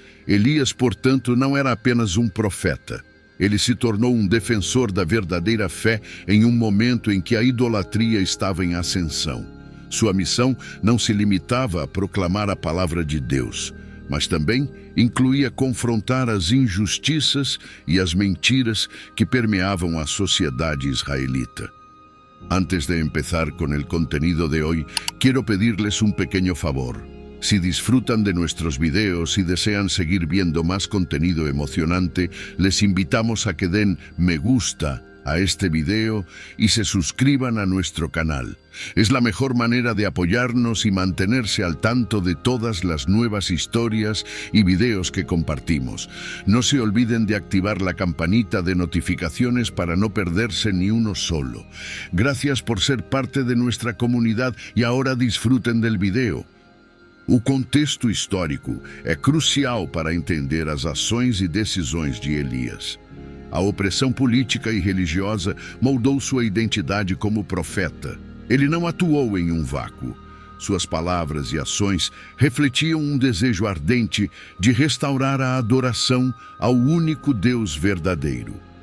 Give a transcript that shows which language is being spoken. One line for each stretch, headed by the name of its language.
Portuguese: Elias, portanto, não era apenas um profeta. Ele se tornou um defensor da verdadeira fé em um momento em que a idolatria estava em ascensão. Sua missão não se limitava a proclamar a palavra de Deus, mas também incluía confrontar as injustiças e as mentiras que permeavam a sociedade israelita.
Spanish: Antes de empezar con el contenido de hoy, quiero pedirles un pequeño favor. Si disfrutan de nuestros videos y desean seguir viendo más contenido emocionante, les invitamos a que den me gusta a este video y se suscriban a nuestro canal. Es la mejor manera de apoyarnos y mantenerse al tanto de todas las nuevas historias y videos que compartimos. No se olviden de activar la campanita de notificaciones para no perderse ni uno solo. Gracias por ser parte de nuestra comunidad y ahora disfruten del video.
Portuguese: O contexto histórico é crucial para entender as ações e decisões de Elias. A opressão política e religiosa moldou sua identidade como profeta. Ele não atuou em um vácuo. Suas palavras e ações refletiam um desejo ardente de restaurar a adoração ao único Deus verdadeiro.